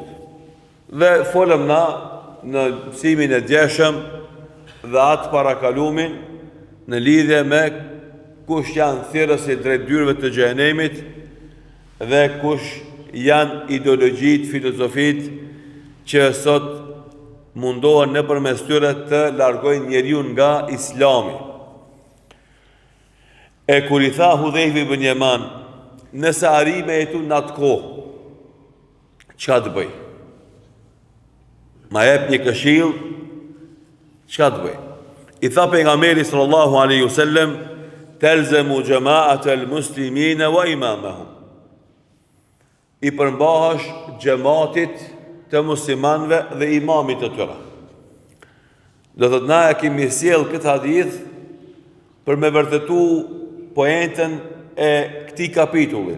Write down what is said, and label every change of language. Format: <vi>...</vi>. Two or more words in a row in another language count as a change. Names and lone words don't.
<sq>Dhe folëm na në mësimin e djeshëm dhe atë parakalumin në lidhje me kush janë thirrësit drejt dyrëve të xhehenemit dhe kush janë ideologjit, filozofit që sot mundohen nëpërmes tyre të largojnë njeriu nga Islami. E kur i tha Hudhejfi ibn Yaman, nëse arri me jetu në atë kohë, çka të bëj? Ma jep një këshill, çka të bëj? I tha pejgamberi</sq> <ar>صلى الله عليه وسلم تلزم جماعة المسلمين وإمامهم.</ar> <sq>I përmbahesh xhamatit të muslimanëve dhe imamit të tyre. Do thot, na e kemi sjell këtë hadith për me vërtetu poentën e këtij kapitullit.</sq>